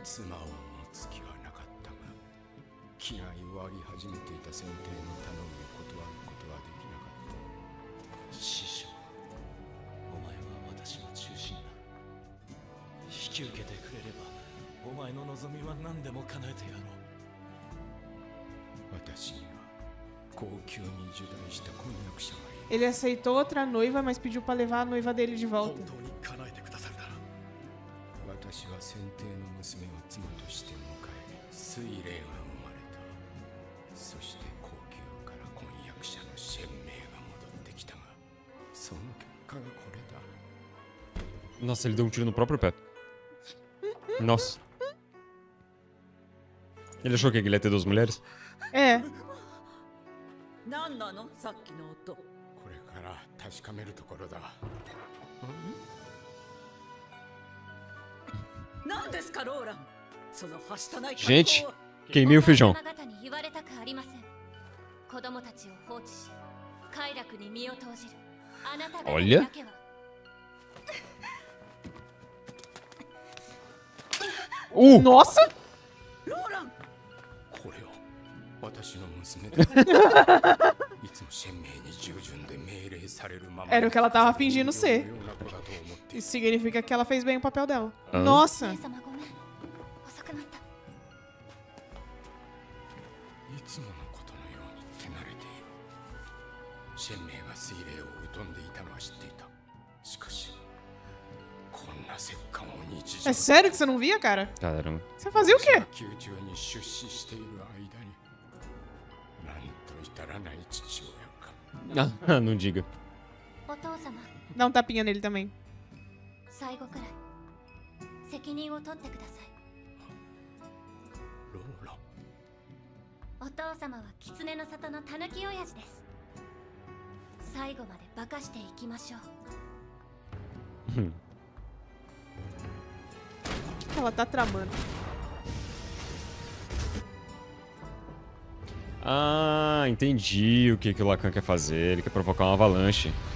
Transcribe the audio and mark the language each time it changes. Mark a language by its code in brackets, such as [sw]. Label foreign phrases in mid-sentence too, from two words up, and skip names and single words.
[ja] 妻を持つ気はなかったが、気が弱り始めていた先帝の頼みを断ることはできなかった。師匠、お前は私の中心だ。引き受けてくれれば、お前の望みは何でも叶えてやろう。私には高級に受代した婚約者がいる。 [pt] Ele aceitou outra noiva, mas pediu pra levar a noiva dele de [ja] 本 [pt] volta. [ja] 当に叶えてくださるなら。私は先帝の娘を妻として迎え、水霊が生まれた。そして高級から婚約者の鮮明が戻ってきたが、その結果がこれだ。 [pt] Nossa, ele deu um tiro no próprio pé. Nossa. Ele achou que ele ia ter duas mulheres? É. [ja] 何なのさっきの音。これから確かめるところだ。何ですかローラン。そのはしたない [pt] Gente, [ja] 格好は。 [pt] queimei o feijão. [ja] 方に言われたくありません。子供たちを放置し、快楽に身を投じるあなた方にだけは。 [pt] Nossa! [ja] ローラン。これを私の娘だ。いつも鮮明に従順で命令されるまま。 [pt] Era o que ela tava fingindo ser. [ja] ような子だと思っている。 [pt] Isso significa que ela fez bem o papel dela. Hã? Nossa! [ja] 姉様ごめん。遅くなった。いつものことのように手慣れている。鮮明が水霊を疎んでいたのは知っていた。しかし、こんな折檻を日常 [pt] É sério que você não via, cara? Caramba. Você fazia o quê? [ja] 宮中に出資している間に、なんと至らない父親か。 [pt] Ah, não diga. [ja] お父様、 [pt] Dá um tapinha nele também. [ja] 最後くらい責任を取ってください。ローラ。お父様は狐の里のタヌキ親父です。最後まで化かしていきましょう。 [pt] Ela tá tramando. Ah, entendi o que o Lacan quer fazer. Ele quer provocar uma avalanche.